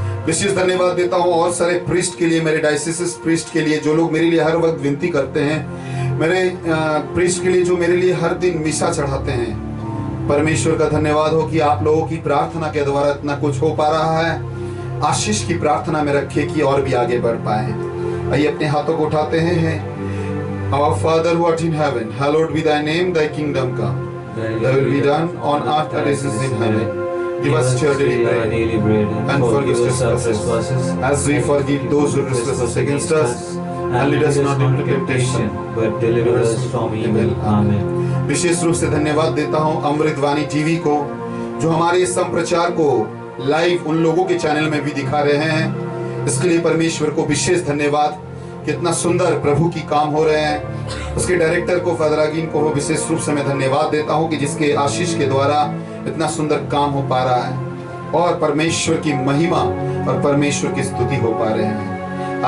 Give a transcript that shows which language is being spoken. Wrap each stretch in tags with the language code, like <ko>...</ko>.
<hi>विशेष धन्यवाद देता हूं और सारे प्रीस्ट के लिए, मेरे डायसिस प्रीस्ट के लिए जो लोग मेरे लिए हर वक्त विनती करते हैं, मेरे प्रीस्ट के लिए जो मेरे लिए हर दिन मिसा चढ़ाते हैं। परमेश्वर का धन्यवाद हो कि आप लोगों की प्रार्थना के द्वारा इतना कुछ हो पा रहा है। आशीष की प्रार्थना में रखे कि और भी आगे बढ़ पाए। आइए अपने हाथों को उठाते हैं।</hi> <en>Our Father who art in heaven, hallowed be thy name, thy kingdom come. Thy will be done on earth as it is in heaven. Give us our daily bread, and forgive us our trespasses, as we forgive those who trespass against us. And lead us not into temptation, but deliver us from evil. Amen.</en> <hi>विशेष रूप से धन्यवाद देता हूँ अमृतवाणी TV को, जो हमारे इस संप्रचार को लाइव उन लोगों के चैनल में भी दिखा रहे हैं। इसके लिए परमेश्वर को विशेष धन्यवाद। कितना सुंदर प्रभु की काम हो रहे हैं। उसके डायरेक्टर को फादर अगीन को विशेष रूप से मैं धन्यवाद देता हूं कि जिसके आशीष के द्वारा इतना सुंदर काम हो पा रहा है और परमेश्वर की महिमा और परमेश्वर की स्तुति हो पा रहे हैं।</hi>